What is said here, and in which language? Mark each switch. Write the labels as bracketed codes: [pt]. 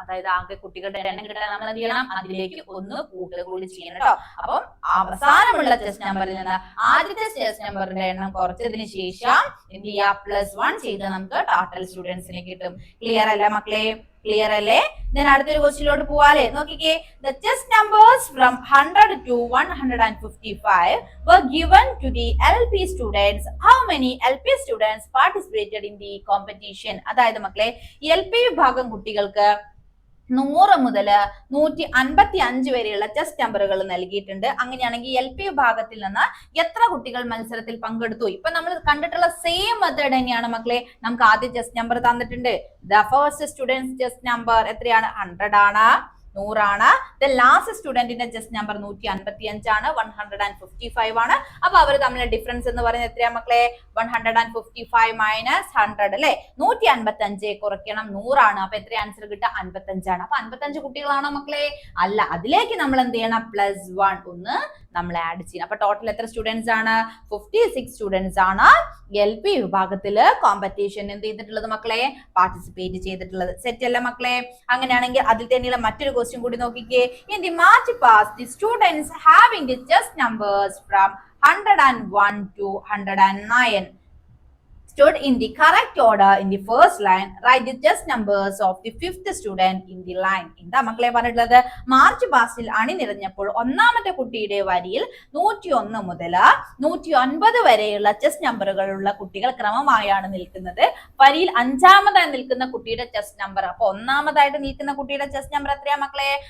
[ml] അതായത് ആകെ കുട്ടികളുടെ എണ്ണം കിട്ടാൻ നമ്മൾ എന്ത് ചെയ്യണം? അതിലേക്ക് 1 കൂട്ടുക കൂടി ചെയ്യണം കേട്ടോ. അപ്പം അവസാനമുള്ള ചെസ് നമ്പറിൽ നിന്ന് ആദ്യത്തെ ചെസ് നമ്പറിന്റെ എണ്ണം കുറച്ചതിന് ശേഷം എന്ത് ചെയ്യാ? +1 ചെയ്ത് നമുക്ക് ടോട്ടൽ സ്റ്റുഡൻസിനെ കിട്ടും. ക്ലിയർ അല്ല മക്കളെ? ക്ലിയർ അല്ലേ? then അടുത്തൊരു ക്വസ്റ്റ്യനിലോട്ട് പോവാല്ലേ? [en] നോക്കിക്കേ, the chess numbers from 100 to 155 were given to the LP students. How many LP students participated in the competition? [ml] അതായത് മക്കളെ LP വിഭാഗം കുട്ടികൾക്ക് 100 മുതൽ 155 വരെയുള്ള ചെസ് നമ്പറുകൾ നൽകിയിട്ടുണ്ട്. അങ്ങനെയാണെങ്കിൽ LP വിഭാഗത്തിൽ നിന്ന് എത്ര കുട്ടികൾ മത്സരത്തിൽ പങ്കെടുത്തു? ഇപ്പൊ നമ്മൾ കണ്ടിട്ടുള്ള സെയിം മെത്തേഡ് തന്നെയാണ് മക്കളെ. നമുക്ക് ആദ്യം ചെസ് നമ്പർ തന്നിട്ടുണ്ട്. The first students chess number എത്രയാണ്? 100 ആണ്, 100 ആണ്. ദ ലാസ്റ്റ് സ്റ്റുഡന്റിന്റെ ചെസ് നമ്പർ 155 ആണ്, 155 ആണ്. അപ്പൊ അവർ തമ്മിലുള്ള ഡിഫറൻസ് എന്ന് പറയുന്നത് എത്രയാ മക്കളെ? 155 മൈനസ് 100 അല്ലെ? 155 കുറയ്ക്കണം 100 ആണ്. അപ്പൊ എത്ര ആൻസർ കിട്ടുക? 55 ആണ്. അപ്പൊ 55 കുട്ടികളാണോ മക്കളെ? അല്ല, അതിലേക്ക് നമ്മൾ എന്ത് ചെയ്യണം? +1 ഒന്ന് നമ്മൾ ആഡ് ചെയ്യണം. അപ്പൊ ടോട്ടൽ എത്ര സ്റ്റുഡൻസ് ആണ്? 56 സ്റ്റുഡൻസ് ആണ് LP വിഭാഗത്തില് കോമ്പറ്റീഷൻ എന്ത് ചെയ്തിട്ടുള്ളത് മക്കളെ? പാർട്ടിസിപ്പേറ്റ് ചെയ്തിട്ടുള്ളത്. സെറ്റ് അല്ല മക്കളെ? അങ്ങനെയാണെങ്കിൽ അതിൽ തന്നെയുള്ള മറ്റൊരു ക്വസ്റ്റ്യൻ കൂടി നോക്കിക്കേ. [en] in the march past the students having the chess numbers from 101 to 109 stood in the correct order in the first line. Write the chess numbers of the fifth student in the line. [ml] എന്താ മക്കളെ പറഞ്ഞിട്ടുള്ളത്? March പാസ്റ്റിൽ അണിനിരഞ്ഞപ്പോൾ ഒന്നാമത്തെ കുട്ടിയുടെ വരിയിൽ 101 മുതൽ 109 വരെയുള്ള chess നമ്പറുകളുള്ള കുട്ടികൾ ക്രമമായാണ് നിൽക്കുന്നത്. വരിയിൽ അഞ്ചാമതായി നിൽക്കുന്ന കുട്ടിയുടെ ചെസ് നമ്പർ, അപ്പൊ ഒന്നാമതായിട്ട് നിൽക്കുന്ന കുട്ടിയുടെ ചെസ് നമ്പർ എത്രയാ മക്കളെ?